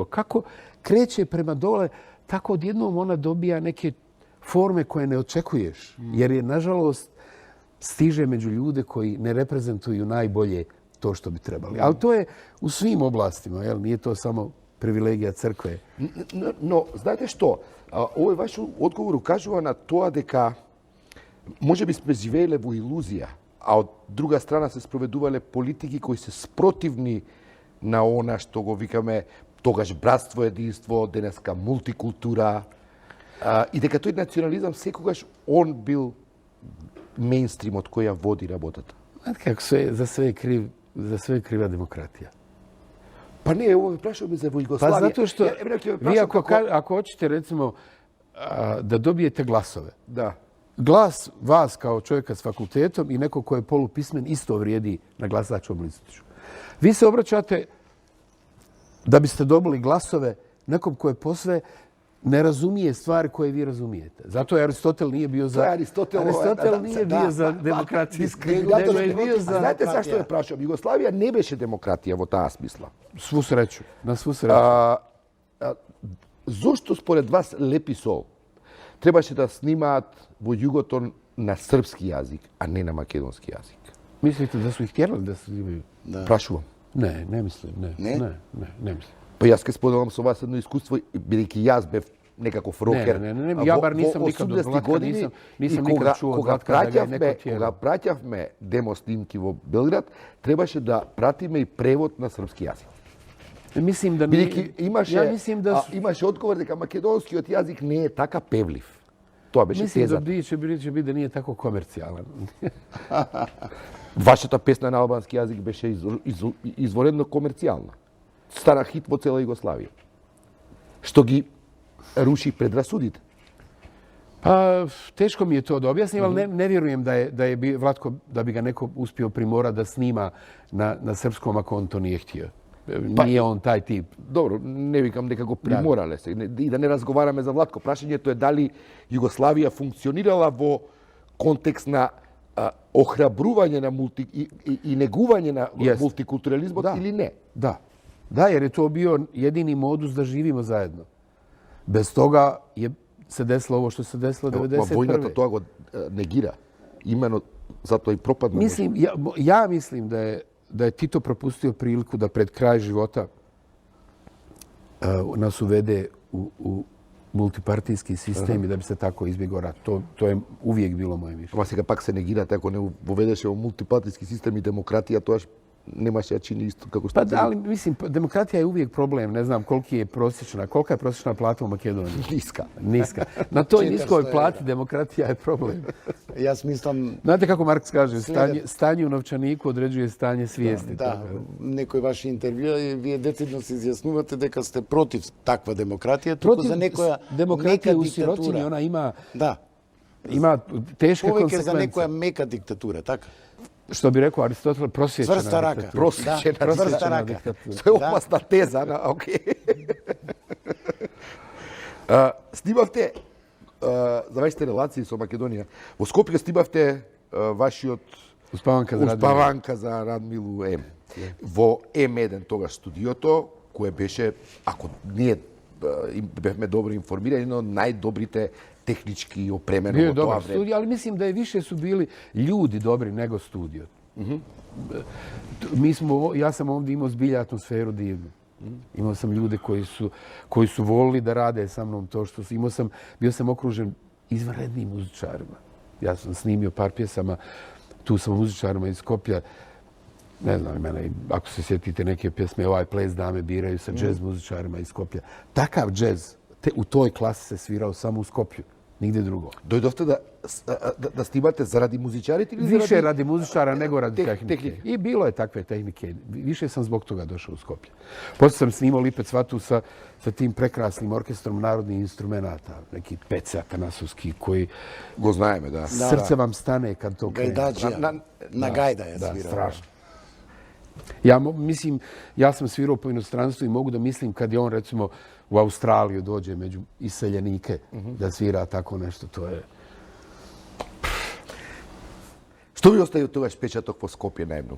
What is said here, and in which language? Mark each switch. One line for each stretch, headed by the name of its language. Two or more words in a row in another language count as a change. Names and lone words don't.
Serbian: Kako kreće prema dole, tako odjednom ona dobija neke forme koje ne očekuješ. Jer je, nažalost, stiže među ljude koji ne reprezentuju najbolje to što bi trebali. Ali to je u svim oblastima, jel? Nije to samo privilegija crkve.
Macedonian: Но, знаете што? Овој ваш одговор укажува на тоа дека може би сме живееле во илузија, а од друга страна се спроведувале политики кои се спротивни на она што го викаме тогаш братство, единство, денеска мултикултура, и дека тој национализам секогаш он бил мејнстримот кој ја води работата.
Serbian: Znate kako za sve je kriva demokratija. Pa ne, ovo prašao mi za Jugoslavije. Pa zato što vi ako hoćete recimo da dobijete glasove, glas vas kao čovjeka s fakultetom i neko ko je polupismen isto vrijedi na glasačkom listiću. Vi se obraćate da biste dobili glasove nekom ko je posve ne razumije stvari koje vi razumijete. Zato je Aristotel nije bio za... Aristotel nije bio za demokratiju.
Macedonian: Знаете са што ја прашувам? Југославија не беше демократија во таа смисла.
Serbian: Svu sreću. Na svu sreću.
Macedonian: Зошто според вас Лепи Сол требаше да снимаат во југото на српски јазик, а не на македонски јазик?
Serbian: Mislite da su ih htjeli da snimaju?
Macedonian: Прашувам.
Serbian: Ne mislim. Ne mislim.
Macedonian: Па јас ке споделам со вас едно искуство, бидејќи јас бев некаков рокер. Не.
Serbian: Ja bar nisam nikad od Vlatka, nisam nikad čuo od Vlatka da ga je neko tijelo.
Macedonian: Кога праќавме демо снимки во Белград, требаше да пратиме и превод на српски јазик.
Serbian: Mislim da
Macedonian: Бидејќи имаше одговор дека македонскиот јазик не е така певлив. Тоа беше
Serbian: Mislim da
Macedonian: теза.
Serbian: će biti da nije tako komercijalan.
Macedonian: Вашата песна на албански јазик беше изворедно комерцијална. Стана хит во цела Југославија. Што ги руши предрасудите.
Serbian: Pa, teško mi je to da objasnim, ali ne vjerujem Vlatko, da bi ga neko uspio primora da snima na srpskom ako on to nije htio. Nije on taj tip.
Macedonian: Добро, не викам дека го приморале се. И да не разговараме за Владко. Прашањето е дали Југославија функционирала во контекст на охрабрување на и негување на мултикултурализмот или не.
Serbian: Da. Da, jer je to bio jedini modus da živimo zajedno. Bez toga se desilo ovo što se desilo 91.
Macedonian: Војната тоа го негира. Имено затоа и пропадна.
Serbian: Mislim, ja mislim da je Tito propustio priliku da pred kraj života nas uvede u multipartijski sistem i da bi se tako izbjegao rat. To je uvijek bilo moje mišljenje.
Macedonian: Ама сега пак се негирате, ако не воведеше во мултипартиски систем и демократија, тоа немаше да чини исто како што.
Serbian: Pa da, ali mislim, demokratija je uvijek problem. Ne znam kolika je prosječna plata u Makedoniji. Niska. Na toj niskoj plati demokratija je problem.
Macedonian: Јас мислам...
Serbian: Znate kako Marks kaže, stanje u novčaniku određuje stanje svijesti.
Macedonian: Да, некој ваши интервјуа и вие децидно се изјаснувате дека сте против таква демократија, туку за некоја
Serbian: demokratija
Macedonian: мека
Serbian: u sirotini,
Macedonian: диктатура.
Serbian: ona ima
Macedonian: Да.
Serbian: teške
Macedonian: Повеќе за
Serbian: konsekvence.
Macedonian: некоја мека диктатура, така?
Serbian: Što bi rekao Aristotel, prosječna
Macedonian: Цврста рака.
Serbian: diktatura.
Macedonian: Цврста рака. Тоа е опасна теза, окей. Снимавте, завршите релации со Македонија. Во Скопје снимавте вашиот Успаванка за Радмилу М. Во М1 тогаш студиото, кое беше, ако ние бевме добро информирани, едно од најдобрите технички опремено
Serbian: Bio je u to dobar vreme. studio, ali mislim da je više su bili ljudi dobri nego studio. Ja sam ovdje imao zbilja atmosferu divnu. Imao sam ljude koji su volili da rade sa mnom to što su. Bio sam okružen izvanrednim muzičarima. Ja sam snimio par pjesama tu sa muzičarima iz Skopja. Ne znam, ako se sjetite neke pjesme, ovaj ples dame biraju sa džez muzičarima iz Skopja. Takav džez u toj klasi se svirao samo u Skopju. Nigde drugo.
Macedonian: Doјдовте да снимате заради музичарите или заради...
Serbian: Više radi muzičara nego radi tehnike. I bilo je takve tehnike. Više sam zbog toga došao u Skopje. Poslije sam snimao Lipec Vatu sa tim prekrasnim orkestrom narodnih instrumenata. Neki Peca Tanasovski koji...
Macedonian: Го знаеме, да.
Serbian: Srce vam stane kad to krene. Gajdađija. Na gajda je svirao. Da, strašno. Ja sam svirao po inostranstvu i mogu da mislim kad je on recimo u Australiju dođe među iseljenike da svira tako nešto, to je...
Macedonian: Што ви остави тогаш печаток во Скопје најмногу?